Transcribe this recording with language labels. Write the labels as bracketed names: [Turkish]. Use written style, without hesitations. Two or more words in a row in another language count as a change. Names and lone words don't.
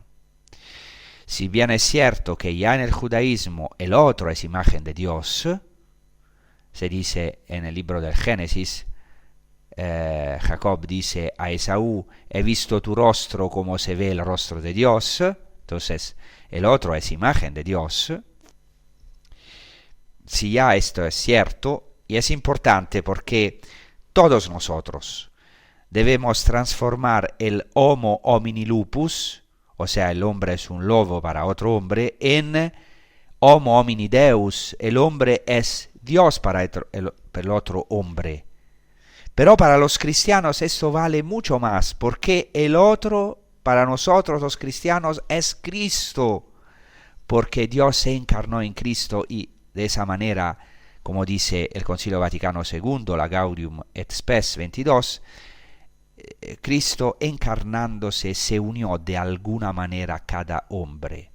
[Spanish] Si bien es cierto que ya en el judaísmo el otro es imagen de Dios, se dice en el libro del Génesis, Jacob dice a Esaú, he visto tu rostro como se ve el rostro de Dios. Entonces, el otro es imagen de Dios. Si ya esto es cierto, y es importante porque todos nosotros debemos transformar el [Latin] homo homini lupus, [Spanish] o sea, el hombre es un lobo para otro hombre, en [Latin] homo homini deus, [Spanish] el hombre es Dios para el otro hombre. Pero para los cristianos esto vale mucho más, porque el otro, para nosotros los cristianos, es Cristo, porque Dios se encarnó en Cristo y de esa manera, como dice el Concilio Vaticano II, la Gaudium et Spes 22, Cristo encarnándose se unió de alguna manera a cada hombre.